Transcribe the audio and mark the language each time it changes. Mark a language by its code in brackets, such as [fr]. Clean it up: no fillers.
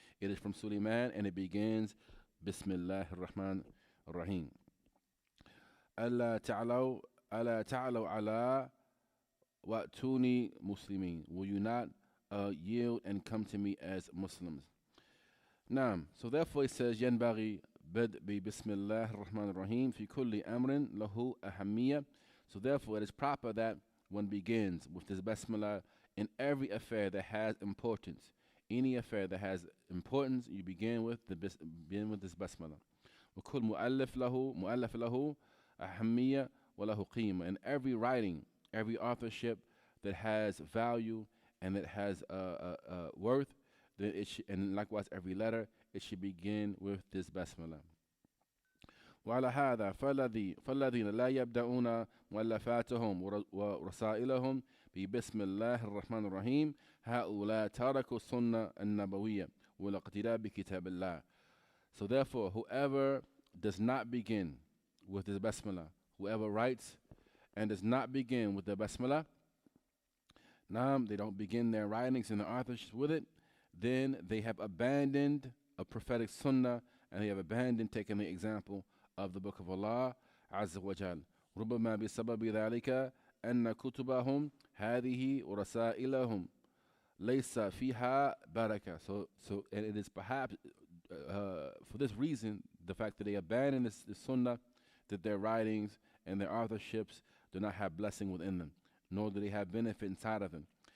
[en] It is from Sulaiman and it begins [ar] بسم الله الرحمن الرحيم. ألا تعلوا على وَأْتُونِي Muslimin. [en] Will you not yield and come to me as Muslims? [ar] Naam. [en] So therefore it says [ar] ينبغي بدء بسم الله الرحمن الرحيم في كل أمر له أهمية. [en] So therefore it is proper that one begins with this basmala in every affair that has importance. Any affair that has importance, you begin with this basmala. [ar] وكل مؤلف له أهمية وله قيمة. [en] And every writing, every authorship that has value and that has worth, then and likewise every letter, it should begin with this basmala. [ar] وعلى هذا فالذين لا يبدأون مؤلفاتهم ورسائلهم ببسم الله الرحمن الرحيم هؤلاء تركوا السنة النبوية والاقتداء بكتاب الله. [en] So therefore, whoever does not begin with the basmalah, whoever writes and does not begin with the basmalah, they don't begin their writings and their authorship with it, then they have abandoned a prophetic sunnah, and they have abandoned taking the example of the book of Allah Azza wa Jal. [ar] ربما بسبب ذلك أن كتبهم هذه ورسائلهم ليس فيها بركة. [en] So and it is perhaps for this reason, the fact that they abandon this sunnah, that their writings and their authorships do not have blessing within them, nor do they have benefit inside of them.